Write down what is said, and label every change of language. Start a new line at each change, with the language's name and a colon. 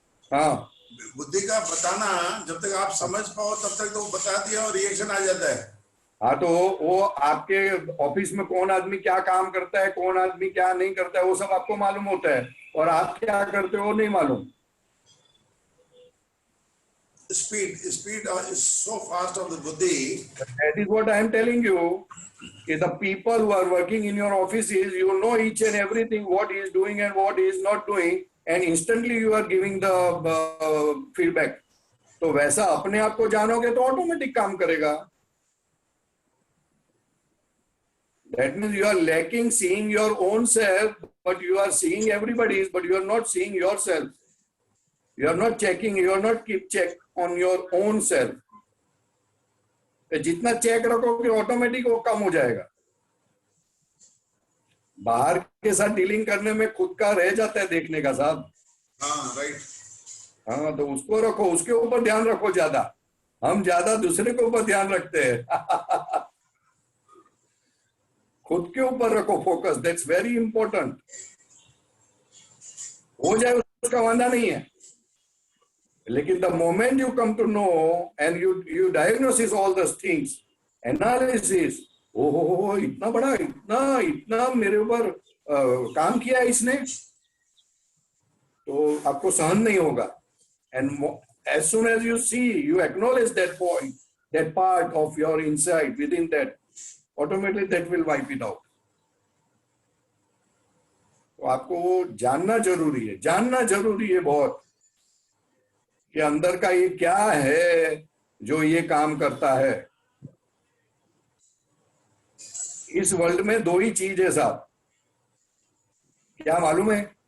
Hindi: हाँ बुद्धि का बताना, जब तक आप समझ पाओ तब तक तो वो बताती है और रिएक्शन आ जाता है। हाँ, तो वो आपके ऑफिस में कौन आदमी क्या काम करता है, कौन आदमी क्या नहीं करता है, वो सब आपको मालूम होता है, और आप क्या करते हो नहीं मालूम।
English: Speed is so fast of the buddhi. That is what I am telling you. कि the people who are working in your offices, you know each and everything, what he is doing and what he is not doing, and instantly you are giving the feedback.
Hindi: तो वैसा अपने आप को जानोगे तो automatic काम करेगा।
English: That means you are lacking seeing your own self, but you are seeing everybody's, but you are not seeing yourself. You are not checking, you are not keep check on your own self.
Hindi: जितना check रखोगे automatic वो कम हो जाएगा। बाहर के साथ dealing करने में खुद का रह जाता है देखने का साहब। हाँ, राइट। हाँ, तो उसको रखो, उसके ऊपर ध्यान रखो ज्यादा। हम ज्यादा दूसरे के ऊपर ध्यान रखते हैं। खुद के ऊपर रखो फोकस,
English: That's very important.
Hindi: हो जाए उसका वादा नहीं है, लेकिन
English: the moment you come to know and you diagnosis all this things,
Hindi: एनालिसिस, ओहो इतना बड़ा, इतना मेरे ऊपर काम किया इसने, तो आपको सहन नहीं होगा।
English: And as soon as you see, you acknowledge that point, that part of your insight within that, automatically that will wipe it out.
Hindi: तो आपको वो जानना जरूरी है, जानना जरूरी है बहुत, कि अंदर का ये क्या है जो ये काम करता है। इस वर्ल्ड में दो ही चीज है साहब, क्या मालूम है?